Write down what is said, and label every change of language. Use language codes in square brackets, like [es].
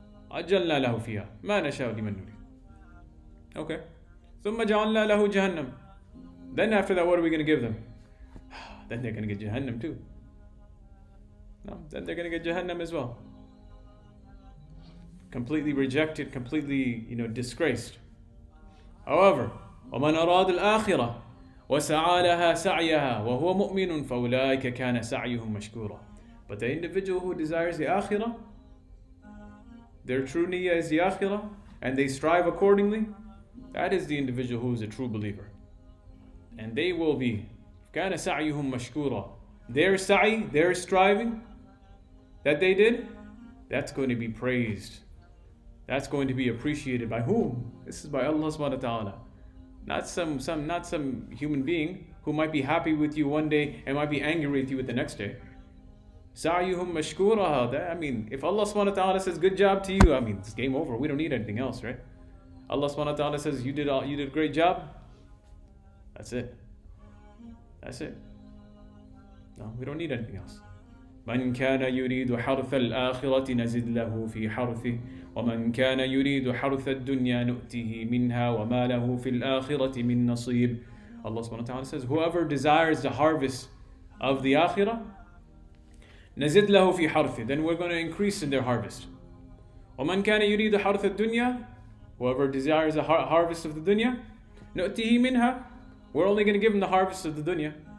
[ar] Ajjalna lahu fiha ma nasha'u liman nurid. Okay. ثُمَّ جَعَلْنَا لَهُ جَهَنَّمْ. [en] Then after that, what are we going to give them? Then they're going to get Jahannam too. No, then they're going to get Jahannam as well. Completely rejected, completely, disgraced. However, [ar] وَمَنْ أَرَادَ الْآخِرَةَ وَسَعَى لَهَا سَعْيَهَا وَهُوَ مُؤْمِنٌ فَأُولَٰئِكَ كَانَ سَعْيُهُمْ مَشْكُورًا. [en] But the individual who desires the akhirah, their true niyyah is the akhirah, and they strive accordingly, that is the individual who is a true believer. And they will be [ar] كَانَ سَعْيُهُمْ مَشْكُورًا. [en] Their sa'i, their striving that they did, that's going to be praised. That's going to be appreciated by whom? This is by Allah subhanahu wa ta'ala. Not some human being who might be happy with you one day and might be angry with you the next day. [ar] Sa'yuhum mashkura. [en] If Allah subhanahu wa ta'ala says good job to you, it's game over. We don't need anything else, right? Allah subhanahu wa ta'ala says you did a great job. That's it. That's it. No, we don't need anything else. [ar] من كان يريد حرث الآخرة نزد له في حرثه ومن كان يريد حرث الدنيا نؤته منها وما له في الآخرة من نصيب. [en] Allah subhanahu wa ta'ala says, whoever desires the harvest of the akhirah, [ar] نزد له في حرثه, [en] then we're going to increase in their harvest. [ar] ومن كان يريد حرث الدنيا, [en] whoever desires the harvest of the dunya, [ar] نؤته منها, [en] we're only going to give them the harvest of the dunya.